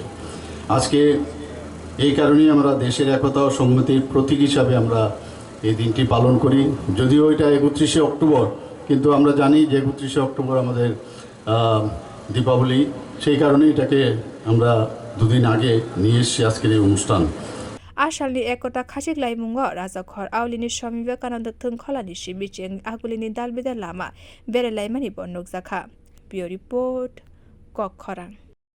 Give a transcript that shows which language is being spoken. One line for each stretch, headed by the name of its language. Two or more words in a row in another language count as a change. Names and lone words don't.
Bangla: আজকে এই কারণেই আমরা দেশের একতা ও সংহতির প্রতীক হিসাবে আমরা এই দিনটি পালন করি। যদিও এটা 31 অক্টোবর, কিন্তু আমরা জানি যে 31 অক্টোবর আমাদের দীপাবলি, সেই কারণে এটাকে আমরা দুদিন আগে নিয়ে এসেছি আজকের এই অনুষ্ঠান।
Bodo: आसालनि एकता खासिक लाइमुंग राजाखर आवलिनि स्वामी विवेकानंद थung खोलानि सिबिचें आगुलिनि दालबेदा लामा बेरायलायमानि बन्नुक जाखा।
English: bureau report क'क्राझार।